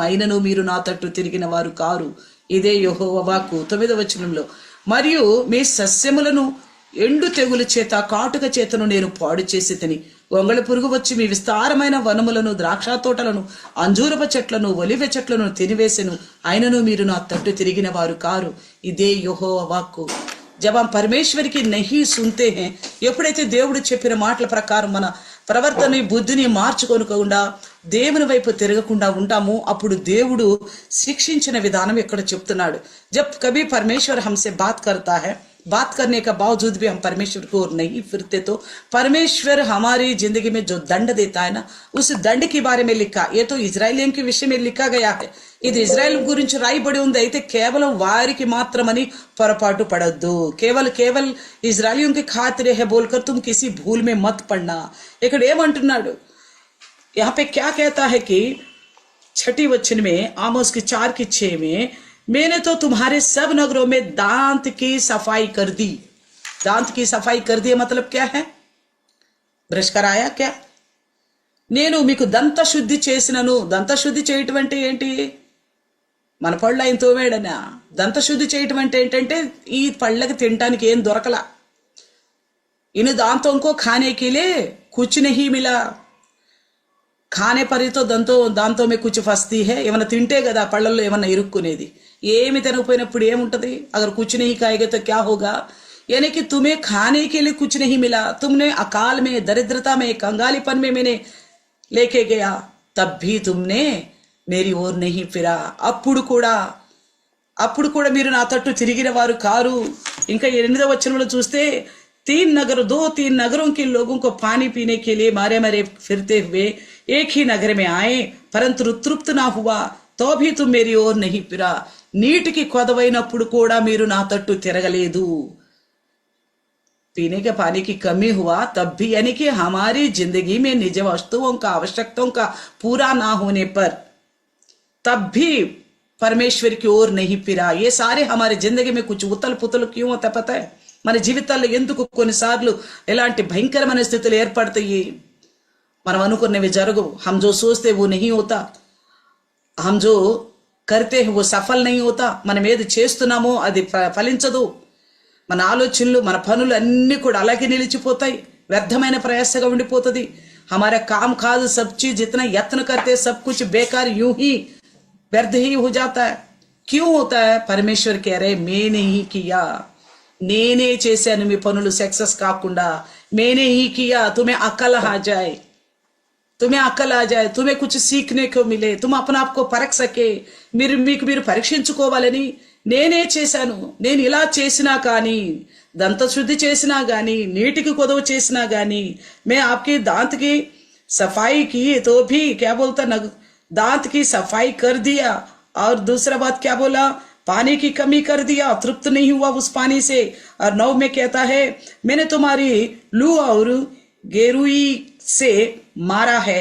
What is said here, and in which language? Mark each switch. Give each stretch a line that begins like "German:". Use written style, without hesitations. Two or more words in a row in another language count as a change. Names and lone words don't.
Telugu: అయినను మీరు నా తట్టు తిరిగిన వారు కారు ఇదే యెహోవాకు 9వ వచనంలో మరియు మీ సస్యములను ఎండు తెగులు చేత కాటుక చేతను నేను పాడు చేసి తిని గొంగళి పురుగు వచ్చి మీ విస్తారమైన వనములను ద్రాక్ష తోటలను అంజూరప చెట్లను ఒలివ చెట్లను తినివేసెను అయినను మీరు నా తట్టు తిరిగిన వారు కారు ఇదే యెహోవా వాక్కు
Hindi: जब हम परमेश्वर की नहीं सुनते हैं
Telugu: ఎప్పుడైతే దేవుడు చెప్పిన మాటల ప్రకారం మన ప్రవర్తన బుద్ధిని మార్చుకోకుండా దేవుని వైపు తిరగకుండా ఉంటాము, అప్పుడు దేవుడు శిక్షించిన విధానం ఇక్కడ చెప్తున్నాడు.
Hindi: जब कभी परमेश्वर हमसे बात करता है, बात करने का बावजूद भी हम परमेश्वर की ओर नहीं फिरते, तो परमेश्वर हमारी जिंदगी में जो दंड देता है ना, उस दंड के बारे में लिखा. ये तो इजराइलियन के विषय में लिखा गया है.
Telugu: ఇది ఇజ్రాయెల్ గురించి రాయబడి ఉంది. అయితే కేవలం వారికి మాత్రమని పొరపాటు పడద్దు.
Hindi: కేవల్ ఇజ్రాయలిयों के खातिर है बोलकर तुम किसी भूल में मत पड़ना.
Telugu: ఇక్కడ ఏమంటున్నాడు,
Hindi: यहाँ पे क्या कहता है कि 6 वचन में, आमोस की 4:6 में, मैंने तो तुम्हारे सब नगरों में दांत की सफाई कर दी. दांत की सफाई कर दी मतलब क्या है? ब्रश कराया क्या?
Telugu: నేను మీకు దంత శుద్ధి చేసినను. దంత శుద్ధి చేయటం అంటే ఏంటి? మన పళ్ళు ఆయన తోమేడనా? దంత శుద్ధి చేయటం అంటే ఏంటంటే ఈ పళ్ళకి తినటానికి ఏం దొరకలా.
Hindi: इन दांतों को खाने के लिए कुछ नहीं मिला. खाने पर ही तो दांतों में कुछ फंसती है.
Telugu: ఏమన్నా తింటే కదా పళ్ళల్లో ఏమన్నా ఇరుక్కునేది. ఏమి తినకపోయినప్పుడు ఏముంటది?
Hindi: अगर कुछ नहीं खाएगा तो क्या होगा? यानी कि तुम्हें खाने के लिए कुछ नहीं मिला. तुमने अकाल में, दरिद्रता में, कंगालीपन में मैंने लेके गया, तब भी तुमने मेरी ओर नहीं फिरा.
Telugu: అప్పుడు కూడా మీరు నా తట్టు తిరిగిన వారు కారు. ఇంకా 8వ వచనంలో చూస్తే
Hindi: 3 नगरों के लोगों को पानी पीने के लिए मारे फिरते हुए एक ही नगर में आए, परंतु तृप्त ना हुआ, तो भी तुम मेरी ओर नहीं फिरा.
Telugu: నీటికి కొదవైనప్పుడు కూడా మీరు నా తట్టు తిరగలేదు.
Hindi: पीने के पानी की कमी हुआ तब भी, यानी कि हमारी जिंदगी में निज वस्तुओं का, आवश्यकताओं का पूरा ना होने पर तब भी परमेश्वर की ओर नहीं फिरा. ये सारे हमारे जिंदगी में कुछ उतल पुतल क्यों होता पता है?
Telugu: మన జీవితాల్లో ఎందుకు కొన్నిసార్లు ఎలాంటి భయంకరమైన స్థితులు ఏర్పడతాయి? మనం అనుకున్నవి జరగవు.
Hindi: हम जो सोचते वो नहीं होता, हम जो करते हैं वो सफल नहीं होता.
Telugu: మనం ఏది చేస్తున్నామో అది ఫలించదు. మన ఆలోచనలు, మన పనులు అన్నీ కూడా అలాగే నిలిచిపోతాయి. వ్యర్థమైన ప్రయాసగా ఉండిపోతుంది.
Hindi: हमारा काम काज सब चीज जितना यत्न करते सब कुछ बेकार यूं ही व्यर्थ ही हो जाता है. क्यों होता है? परमेश्वर कह रहे मैंने ही किया,
Telugu: నేనే చేశాను మీ పనులు సక్సెస్ కాకుండా.
Hindi: मैंने ही किया, तुम्हें अकल आ जाए, तुम्हें कुछ सीखने को मिले, तुम अपने आप को परख सके,
Telugu: మీరు పరీక్షించుకోవాలని నేనే చేశాను. నేను ఇలా చేసినా కానీ, దంత శుద్ధి చేసినా గానీ, నీటికి కొదవ చేసినా గానీ,
Hindi: मैं आपके दांत की सफाई की तो भी क्या बोलता, दांत की सफाई कर दिया. और दूसरा बात क्या बोला? पानी की कमी कर दिया, तृप्त नहीं हुआ उस पानी से. और 9 में कहता है मैंने तुम्हारी लू और गेरुई से मारा है.